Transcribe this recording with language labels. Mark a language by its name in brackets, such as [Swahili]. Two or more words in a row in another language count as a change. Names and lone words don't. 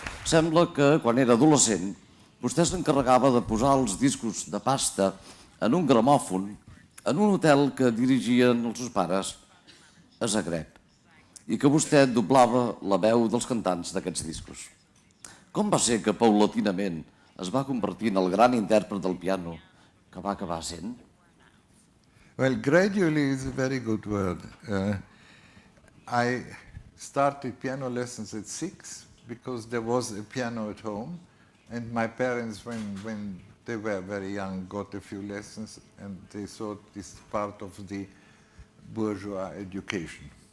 [Catalan] Sembla que, quan era adolescent, vostè s'encarregava de posar els discos de pasta en un gramòfon en un hotel que dirigien els seus pares a Zagreb i que vostè doblava la veu dels cantants d'aquests discos. Com va ser que paulatinament es va convertir en el gran intèrpret del piano que va acabar sent? [English] Well, gradually is a very good word. I started piano lessons at 6 because there was a piano at home, and my parents, when they were very young, got a few lessons, and they thought this part of the bourgeois education.